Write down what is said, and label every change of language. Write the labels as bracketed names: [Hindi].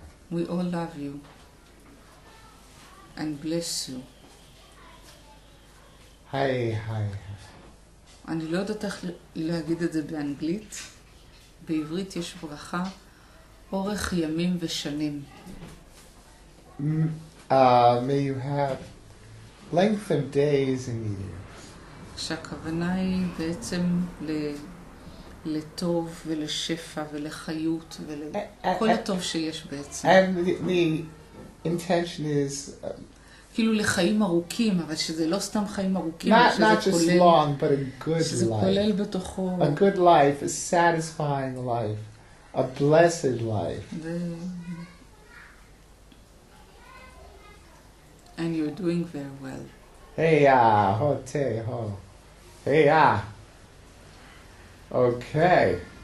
[English] We all love you and bless you. [Hebrew] היי. אני לא יודעת איך להגיד את זה באנגלית. בעברית יש ברכה, אורך ימים ושנים. [English] May you have length of days and years. [Hebrew] שהכוונה היא בעצם לטוב ולשפע ולחיות ולכל הטוב שיש בעצם. [English] And the intention is [Hebrew] כאילו לחיים ארוכים, אבל שזה לא סתם חיים ארוכים, [English] not just long, but a good [Hebrew] שזה [English] life. [Hebrew] כולל בתוכו. [English] A good life, a satisfying life, a blessed life. And you're doing very well. Hey, ho, te, ho. Hey, Okay.